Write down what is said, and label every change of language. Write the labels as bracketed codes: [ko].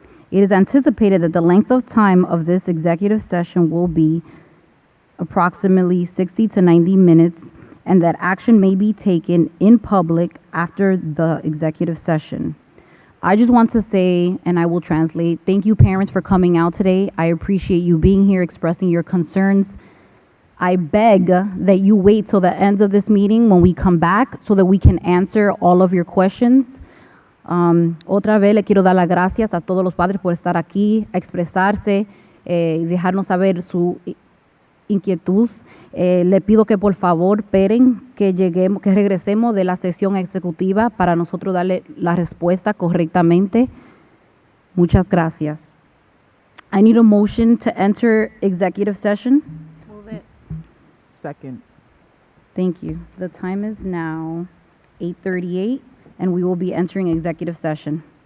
[en] It is anticipated that the length of time of this executive session will be approximately 60 to 90 minutes, and that action may be taken in public after the executive session. I just want to say, and I will translate, thank you parents for coming out today. I appreciate you being here, expressing your concerns. I beg that you wait till the end of this meeting when we come back so that we can answer all of your questions. [es] Otra vez le quiero dar las gracias a todos los padres por estar aquí, expresarse, dejarnos saber su inquietud. Le pido que por favor esperen que regresemos de la sesión ejecutiva para nosotros darle la respuesta correctamente. Muchas gracias. [en] I need a motion to enter executive session. Move it. Second. Thank you. The time is now 8:38, and we will be entering executive session.